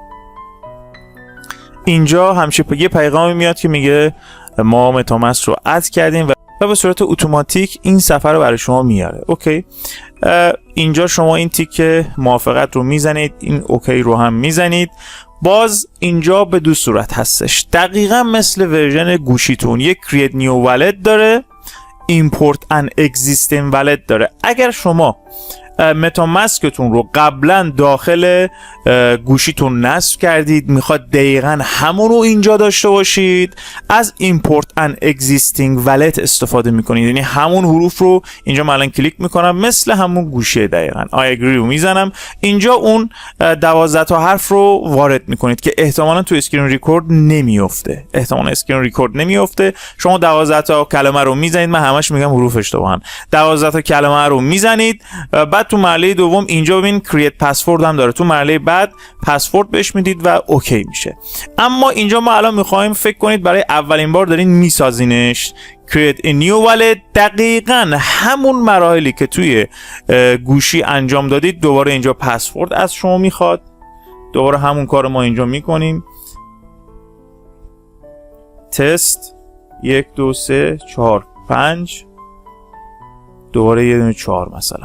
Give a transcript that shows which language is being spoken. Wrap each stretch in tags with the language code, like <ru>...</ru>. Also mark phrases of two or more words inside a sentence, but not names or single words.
<fa>اینجا همشه یه پیغامی میاد که میگه ما متامسک رو اد کردیم و به صورت اتوماتیک این صفحه رو برای شما میاره. اوکی. اینجا شما این تیک موافقت رو میزنید، این اوکی رو هم میزنید. باز اینجا به دو صورت هستش، دقیقا مثل ورژن گوشیتون. یک</fa> <en>create new wallet</en> <fa>داره،</fa> <en>import an existing wallet</en> <fa>داره. اگر شما متامسکتون رو قبلا داخل گوشیتون نصب کردید، میخواد دقیقا همون رو اینجا داشته باشید، از</fa> <en>import an existing wallet</en> <fa>استفاده میکنید. یعنی همون حروف رو اینجا من الان کلیک میکنم، مثل همون گوشیه دقیقا</fa> <en>I agree</en> <fa>رو میزنم. اینجا اون 12 تا حرف رو وارد میکنید که احتمالا تو</fa> <en>screen record</en> <fa>نمیفته. شما 12 تا کلمه رو میزنید، من همش میگم حروف اشتباهن. 12 تا کلمه رو میزنید، بعد تو مرحله دوم اینجا ببین</fa> <en>create password</en> <fa>هم داره، تو مرحله بعد پسورد بهش میدید و اوکی میشه. اما اینجا ما الان میخوایم، فکر کنید برای اولین بار دارین میسازینش،</fa> <en>create a new wallet،</en> <fa>دقیقاً همون مراحلی که توی گوشی انجام دادید دوباره اینجا پسورد از شما میخواد. دوباره همون کار ما اینجا میکنیم، تست 1 2 3 4 5 دوباره یه دونه 4 مثلا.</fa>